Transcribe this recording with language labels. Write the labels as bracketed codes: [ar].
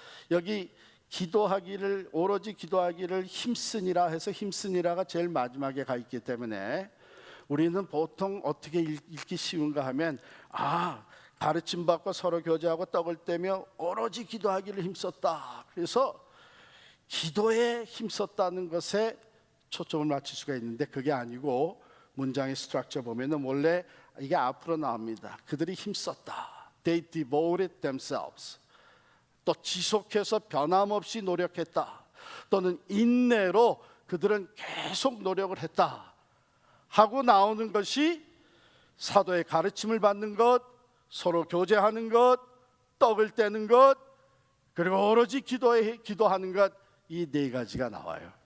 [ko] 여기 기도하기를, 오로지 기도하기를 힘쓰니라 해서 힘쓰니라가 제일 마지막에 가 있기 때문에 우리는 보통 어떻게 읽기 쉬운가 하면, 가르침 받고 서로 교제하고 떡을 떼며 오로지 기도하기를 힘썼다. 그래서 기도에 힘썼다는 것에 초점을 맞출 수가 있는데 그게 아니고, 문장의 스트럭처 보면은 원래 이게 앞으로 나옵니다. 그들이 힘썼다. [en] They devoted themselves. [ko] 또 지속해서 변함없이 노력했다. 또는 인내로 그들은 계속 노력을 했다 하고 나오는 것이 사도의 가르침을 받는 것, 서로 교제하는 것, 떡을 떼는 것, 그리고 오로지 기도하는 것, 이 네 가지가 나와요.